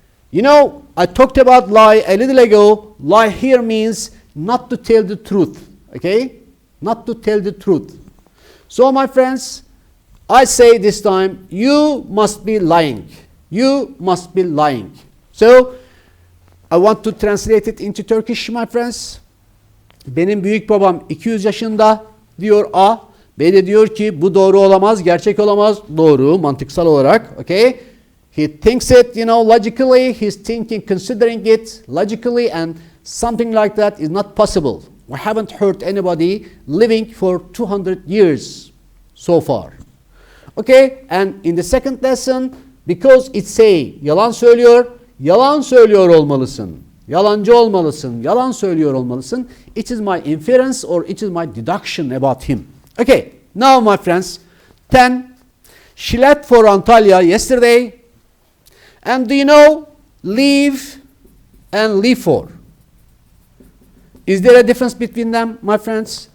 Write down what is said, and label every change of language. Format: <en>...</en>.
<en>You know, I talked about lie a little ago. Lie here means not to tell the truth. Okay? Not to tell the truth. So, my friends, I say this time, you must be lying. You must be lying. So, I want to translate it into Turkish, my friends.</en> <tr>Benim büyük babam 200 yaşında diyor A. B de diyor ki bu doğru olamaz, gerçek olamaz. Doğru, mantıksal olarak.</tr> <en>Okay? He thinks it, you know, logically. He's thinking, considering it logically, and something like that is not possible. We haven't heard anybody living for 200 years so far. Okay? And in the second lesson, because it say</en> <tr>yalan söylüyor, yalan söylüyor olmalısın. Yalancı olmalısın, yalan söylüyor olmalısın.</tr> <en>It is my inference or it is my deduction about him. Okay, now my friends, 10. She left for Antalya yesterday. And do you know, leave and leave for? Is there a difference between them, my friends?</en>